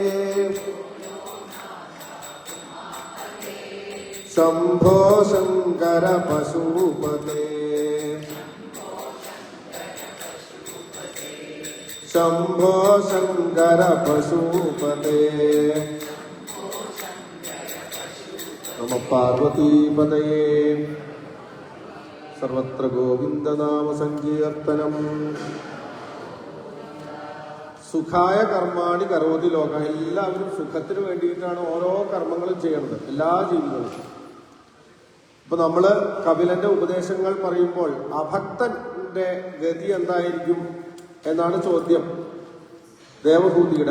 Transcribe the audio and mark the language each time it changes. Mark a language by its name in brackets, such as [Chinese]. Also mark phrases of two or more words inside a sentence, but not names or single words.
[Sanskrit] शंभो शंकर पशुपते शंभो शंकर पशुपते नमः पार्वतीपतये सर्वत्र गोविंद नाम संकीर्तनम् സുഖായ കർമാണി കരോതി ലോക [Malayalam] എല്ലാവരും സുഖത്തിന് വേണ്ടിയിട്ടാണ് ഓരോ കർമ്മങ്ങളും ചെയ്യുന്നത് എല്ലാ ജീവികളും. ഇപ്പൊ നമ്മള് കപിലന്റെ ഉപദേശങ്ങൾ പറയുമ്പോൾ അഭക്തന്റെ ഗതി എന്തായിരിക്കും എന്നാണ് ചോദ്യം ദേവഭൂതിയുടെ.